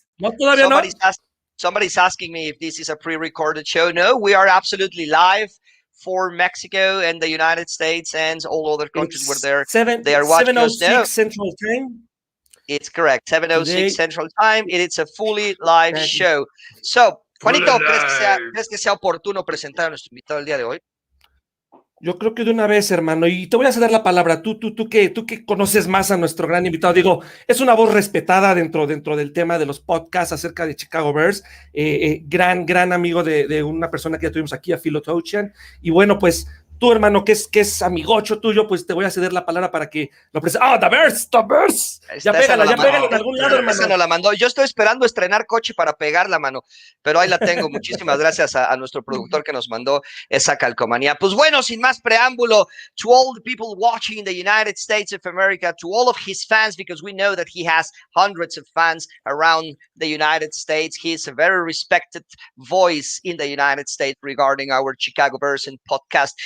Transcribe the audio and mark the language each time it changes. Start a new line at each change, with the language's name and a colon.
Spanish: No, todavía no.
English: Somebody's asking me if this is a pre-recorded show. No, we are absolutely live for Mexico and the United States and all other countries where they are watching us now. 7:06 Central Time. It's correct, 7:06 Central Time. It's a fully live show. So,
Spanish: Juanito, ¿crees que sea oportuno presentar a nuestro invitado el día de hoy? Yo creo que de una vez, hermano, y te voy a ceder la palabra. Tú que conoces más a nuestro gran invitado, digo, es una voz respetada dentro del tema de los podcasts acerca de Chicago Bears, gran amigo de una persona que ya tuvimos aquí, a Philo Touchan, y bueno, pues tú, hermano, que es amigocho tuyo, pues te voy a ceder la palabra para que lo presentes. ¡Ah, The Bears! Ya pégala en algún lado, hermano. Esa nos la mandó. Yo estoy esperando estrenar coche para pegarla, mano, pero ahí la tengo. Muchísimas gracias a nuestro productor que nos mandó esa calcomanía. Pues bueno, sin más preámbulo,
English: to all the people watching in the United States of America, to all of his fans, because we know that he has hundreds of fans around the United States. He is a very respected voice in the United States regarding our Chicago Bears and podcast.